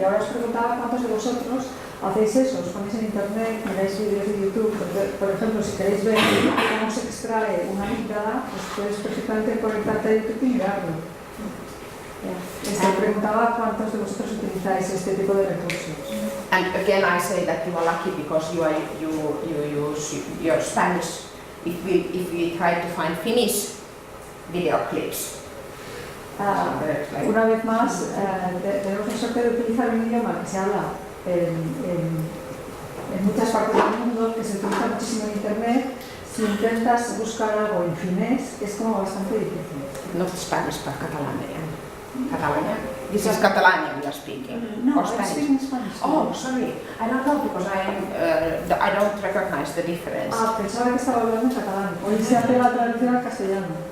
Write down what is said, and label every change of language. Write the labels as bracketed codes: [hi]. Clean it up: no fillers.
[es] Y ahora os preguntaba cuántos de vosotros hacéis eso, os ponéis en internet, miráis vídeos de YouTube, por ejemplo, si queréis ver cómo se extrae una amígdala, pues puedes perfectamente conectarte a YouTube y mirarlo. Preguntaba cuántos de vosotros utilizáis este tipo de recursos. [en] And again, I say that you are lucky because you use your Spanish. If we try to find Finnish video clips. [es] Una vez más, tenemos la suerte de utilizar un idioma que se habla en muchas partes del mundo, que se utiliza muchísimo en internet. Si intentas buscar algo en finés, es como bastante difícil. [en] Not Spanish, but Catalanian. Catalanian. This is Catalanian we are speaking. No, or I'm Spanish. speaking Spanish. Oh, sorry. I don't know because I don't recognize the difference. [es] Pensaba que estaba hablando en catalán. Hoy se hace la traducción al castellano.